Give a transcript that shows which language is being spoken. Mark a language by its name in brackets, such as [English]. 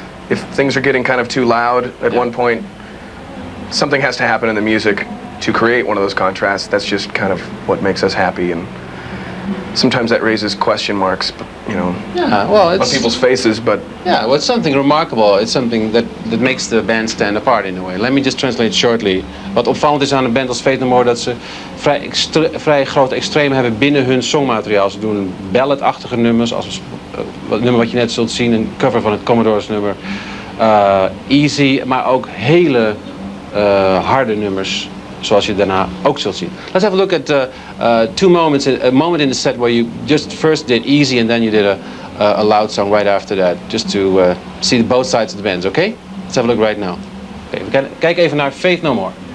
[English] If things are getting kind of too loud at one point, something has to happen in the music to create one of those contrasts. That's just kind of what makes us happy, and sometimes that raises question marks, you know, Yeah. Well, on it's people's faces. But yeah. Well, it's something remarkable. It's something that makes the band stand apart in a way. Let me just translate shortly. [Dutch] Wat opvallend is aan een band als Faith No More, dat ze vrij grote extremen hebben binnen hun songmateriaal. Ze doen ballad-achtige nummers, als het nummer wat je net zult zien, een cover van het Commodores nummer, Easy, maar ook hele harde nummers, zoals je daarna ook zult zien. [English] Let's have a look at two moments. A moment in the set where you just first did Easy and then you did a loud song right after that, just to see both sides of the bands. Okay? Let's have a look right now. [Dutch] Okay, we kijk even naar Faith No More.